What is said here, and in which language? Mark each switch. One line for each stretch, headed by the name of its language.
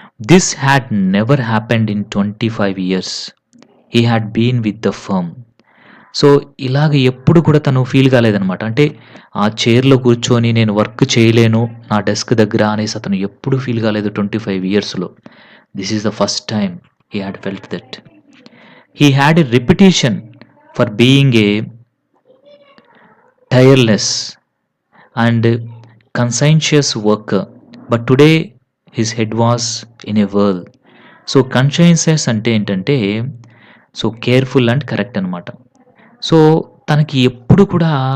English: This had never happened in 25 years he had been with the firm.
Telugu: So ఇలాగ ఎప్పుడు కూడా తను feel కాలేదనమాట. అంటే ఆ చైర్లో కూర్చొని నేను వర్క్ చేయలేను నా డెస్క్ దగ్గర అనేసి అతను ఎప్పుడు ఫీల్ కాలేదు 25 yearsలో.
English: This is the first time he had felt that. He had a reputation for being a tireless and conscientious worker, but today his head was in a whirl.
Telugu: So కన్షియన్షియస్ అంటే ఏంటంటే so
English: careful and correct
Telugu: అనమాట. So తనకి ఎప్పుడు కూడా